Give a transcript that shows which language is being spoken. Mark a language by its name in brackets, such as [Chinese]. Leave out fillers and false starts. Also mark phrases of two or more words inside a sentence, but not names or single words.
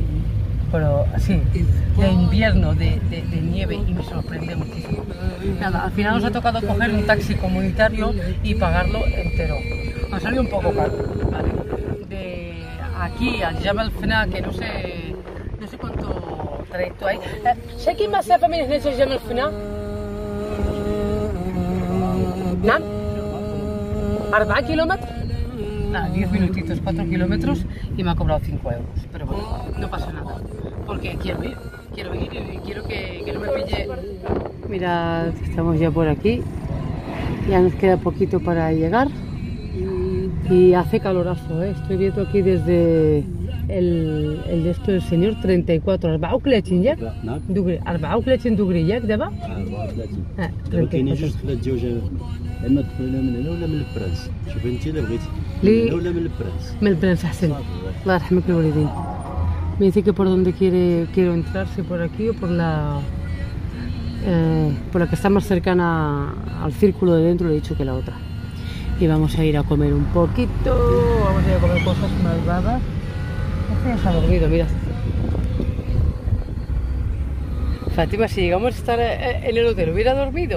[Spanish] Pero así, de invierno, de nieve, y me sorprende muchísimo. Nada, al final nos ha tocado coger un taxi comunitario y pagarlo entero. Nos salió un poco caro, ¿vale? De aquí al Jam al FNA, que no sé cuánto trayecto hay. ¿Sé quién más sabe [Arabic] من هنا [Spanish] Jam al FNA? ¿No? ¿4 kilómetros? Nada, 10 minutitos, 4 kilómetros y me ha cobrado 5 euros. Pero bueno, no pasa nada. Porque quiero ir y quiero que no me pille. Mirad, estamos ya por aquí. Ya nos queda poquito para llegar. Y hace calorazo, ¿eh? Estoy viendo aquí desde el de esto del señor 34. [Arabic] 34 ياك؟ دغري 34 دغري ياك دابا؟ 34. دابا كاينين جوج خلات الجوج، اما تدخلينا من هنا ولا من البرانس. شوفي انت اللي بغيتي. من هنا ولا من البرانس؟ من البرانس احسن. الله يرحمك الوالدين. [Spanish] Me dice que por dónde quiero entrar, si por aquí o por la que está más cercana al círculo de dentro. Le he dicho que la otra. Y vamos a ir a comer un poquito, vamos a ir a comer cosas malvadas. Este ya se ha dormido, mira. Fátima, si llegamos a estar en el hotel, ¿hubiera dormido?